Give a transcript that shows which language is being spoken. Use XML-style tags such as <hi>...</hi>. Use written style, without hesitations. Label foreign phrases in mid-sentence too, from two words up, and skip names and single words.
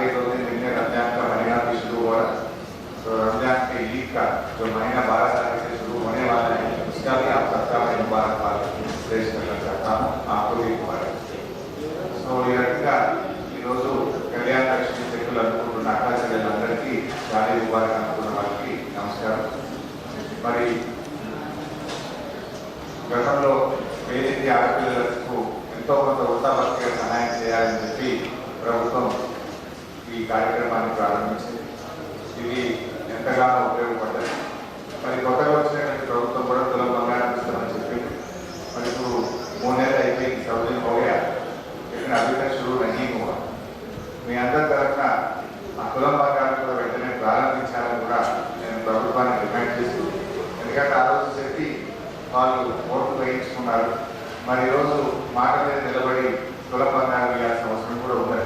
<hi>2 दिन दिन में रमजान का महीना भी शुरू हो रहा है, तो रमजान के ईद का जो महीना 12 तारीख से शुरू होने वाला है उसका भी आप सबका मैं मुबारकबाद पेश करना चाहता हूँ. आपको भी मुबारक.</hi> <te>సో ఈ రకంగా ఈరోజు కళ్యాణ లక్ష్మి చెక్కులు అనుకుంటున్న అక్కా చెల్లెలందరికీ చాలా ముబారక్ అనుకున్న వాళ్ళకి నమస్కారం. మరి గతంలో పేదింటి ఆడపిల్లలకు ఎంతో కొంత వృత్తాపత్రిక సహాయం చేయాలని చెప్పి ప్రభుత్వం ఈ కార్యక్రమాన్ని ప్రారంభించింది. ఇది ఎంతగానో ఉపయోగపడ్డది. మరి కొత్తగా వచ్చినటువంటి ప్రభుత్వం కూడా తులం బంగారం ఇస్తామని చెప్పి మరి ఇప్పుడు 3 నెలలు అయిపోయింది.</te> <hi>14 दिन हो गया लेकिन अभी तक शुरू नहीं हुआ.</hi> <te>మీ అందరి తరఫున ఆ తులం బంగారం కూడా వెంటనే ప్రారంభించాలని కూడా నేను ప్రభుత్వాన్ని డిమాండ్ చేస్తూ, ఎందుకంటే ఆ రోజు చెప్పి వాళ్ళు ఓట్లు వేయించుకున్నారు. మరి ఈరోజు మాట మీద నిలబడి తులం బంగారం ఇవ్వాల్సిన అవసరం కూడా ఉండదు.</te>